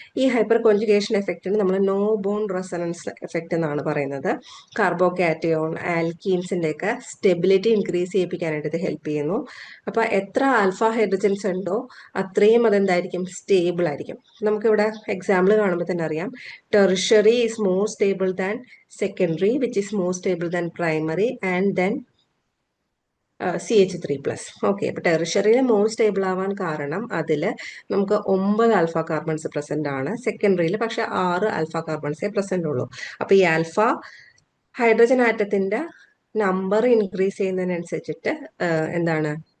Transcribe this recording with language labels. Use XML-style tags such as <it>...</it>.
<ml>ഈ hyper conjugation എഫക്റ്റിന് നമ്മൾ no bond resonance effect എന്നാണ് പറയുന്നത്. കാർബോകാറ്റയോൺ, ആൽക്കീൻസിന്റെ ഒക്കെ സ്റ്റെബിലിറ്റി ഇൻക്രീസ് ചെയ്യിപ്പിക്കാനായിട്ട് ഇത് ഹെൽപ്പ് ചെയ്യുന്നു. അപ്പൊ എത്ര ആൽഫ ഹൈഡ്രജൻസ് ഉണ്ടോ അത്രയും അതെന്തായിരിക്കും? സ്റ്റേബിൾ ആയിരിക്കും. നമുക്കിവിടെ എക്സാമ്പിൾ കാണുമ്പോൾ തന്നെ അറിയാം.</ml> <en>Tertiary is more stable than secondary, which is more stable than primary, and then CH3+.</en> <ml>Okay, അപ്പൊ ടെറിഷറിയിൽ മോർ സ്റ്റേബിൾ ആവാൻ കാരണം അതിൽ നമുക്ക് 9 ആൽഫ കാർബൺസ് പ്രസന്റ് ആണ്. സെക്കൻഡറിയിൽ പക്ഷെ 6 ആൽഫ കാർബൺസേ പ്രസന്റ് ഉള്ളൂ. അപ്പൊ ഈ ആൽഫ ഹൈഡ്രജൻ ആറ്റത്തിന്റെ നമ്പർ ഇൻക്രീസ് ചെയ്യുന്നതിനനുസരിച്ചിട്ട് എന്താണ്?</ml>